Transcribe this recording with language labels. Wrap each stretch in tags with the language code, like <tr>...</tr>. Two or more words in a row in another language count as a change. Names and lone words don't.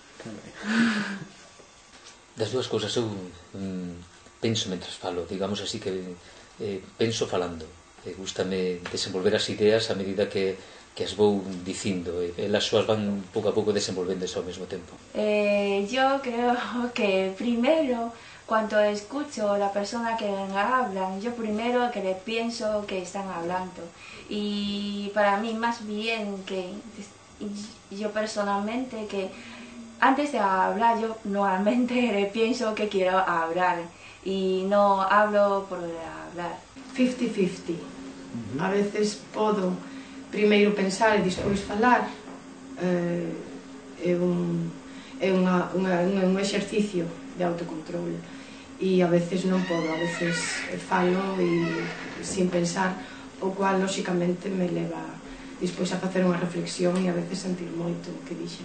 <gl>Das dúas cousas, eu penso mentras falo, digamos así que penso falando. Gústame desenvolver as ideas a medida que as vou dicindo, e elas súas van pouco a pouco desenvolvéndose ao mesmo tempo.</gl> <es>Yo creo que primero, cuando escucho a la persona que hablan, yo primero que le pienso que están hablando. Y para mí más bien que yo personalmente que antes de hablar yo normalmente le pienso que quiero hablar y no hablo por hablar. 50-50.</es> <gl>A veces podo primeiro pensar e despois falar. É un exercicio de autocontrol e a veces non podo, a veces falo e sin pensar, o cual lóxicamente me leva despois a facer unha reflexión e a veces sentir moito o que dixen.</gl>